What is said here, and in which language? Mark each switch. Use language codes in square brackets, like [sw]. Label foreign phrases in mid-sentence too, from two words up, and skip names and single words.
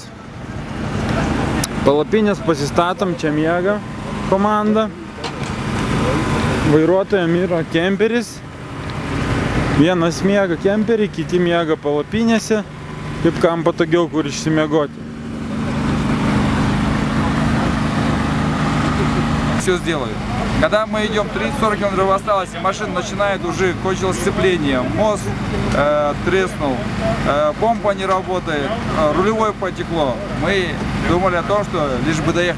[lt] Palapinės pasistatom, čia miega komanda. Vairuotojam yra kemperis. Vienas miega kemperį, kiti miega palapinėse. Kaip kam patogiau, kur išsimiegoti. [ru] Все сделают. Когда мы идем 30-40 км осталось, и машина начинает уже, кончилось сцепление, мост треснул, помпа не работает, рулевое потекло. Мы думали о том, что лишь бы доехать.